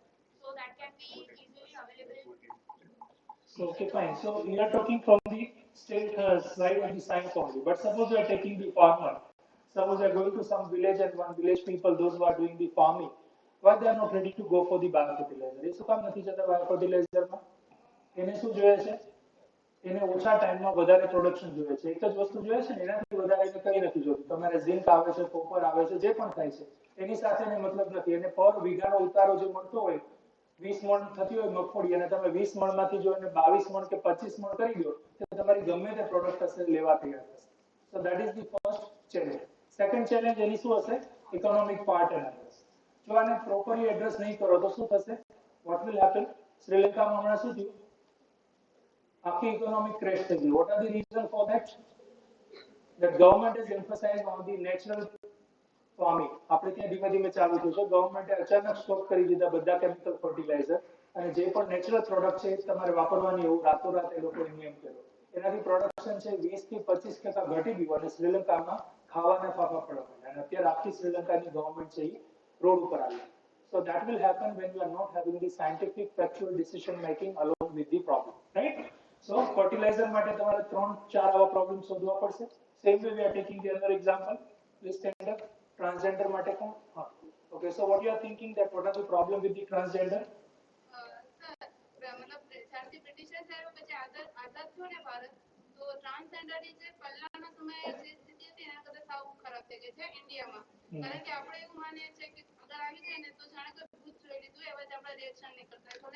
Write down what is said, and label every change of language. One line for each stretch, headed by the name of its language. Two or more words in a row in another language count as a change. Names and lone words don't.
English: So that can be easily available. So, okay, fine. So we are talking from the state side of the science only. But suppose we are taking the farmer. Suppose we are going to some village and one village people, those who are doing the farming, why they are not ready to go for the biofertilizer?
Gujarati: એ શું કામ નથી જતા biofertilizerમાં? એને શું જોઈએ છે? એને ઓછા ટાઈમમાં વધારે પ્રોડક્શન જોઈએ છે. એક જ વસ્તુ જોઈએ છે ને, એનાથી વધારે એને કંઈ નથી જોતું. તમારે ઝિંક આવે છે, કોપર આવે છે, જે પણ થાય છે એની સાથે એને મતલબ નથી. એને પર વીઘાનો ઉતારો જે મળતો હોય 20 મણ થતી હોય મગફળી અને તમે 20 મણમાંથી જો એને 22 મણ કે 25 મણ કરી દો તો તમારી ગમે તે પ્રોડક્ટ હશે લેવા તૈયાર હશે.
English: So that is the first challenge. Second challenge
Gujarati: એની શું હશે?
English: Economic part analysis.
Gujarati: જો આને
English: properly address
Gujarati: નહીં કરો તો શું થશે?
English: What will happen?
Gujarati: શ્રીલંકામાં હમણાં શું થયું? આખી
English: economic crash
Gujarati: થઈ ગઈ.
English: What are the reason for that? The government has emphasized on the natural farming.
Gujarati: આપણે ત્યાં ધીમે ધીમે ચાલુ થયું છે. ગવર્મેન્ટે અચાનક સ્ટોપ કરી દીધા બધા
English: chemical fertilizer
Gujarati: અને જે પણ
English: natural product
Gujarati: છે તમારે વાપરવાની એવું રાતોરાત એ લોકોએ નિયમ કર્યો. એનાથી પ્રોડક્શન છે 20 થી 25% ઘટી ગયું અને શ્રીલંકામાં ખાવાના ફાફા પડવા માંડ્યા અને અત્યારે આખી શ્રીલંકાની ગવર્મેન્ટ છે એ રોડ ઉપર આવી.
English: So that will happen when you are not having the scientific factual decision making along with the problem, right? So fertilizer
Gujarati: માટે તમારે 3-4 આવા પ્રોબ્લેમ શોધવા પડશે.
English: Same way we are taking the other example. Please stand up. Transgender
Gujarati: માટે કોણ? હા.
English: Okay, so what you are thinking that what are the problem with the transgender?
Gujarati: સર મતલબ જ્યારથી બ્રિટિશર્સ આવ્યો પછી આઝાદ થયો ને ભારત, તો ટ્રાન્સજેન્ડર ની જે પહેલાના સમયે જે સ્થિતિ હતી એના કરતા સાવ ખરાબ થઈ ગઈ છે ઇન્ડિયામાં. કારણ કે આપણે એવું માનીએ છીએ કે અગર આવી જાય ને તો જાણે કે ભૂત જોઈ લીધું એવા જ આપણે રિએક્શન નહીં કરતા.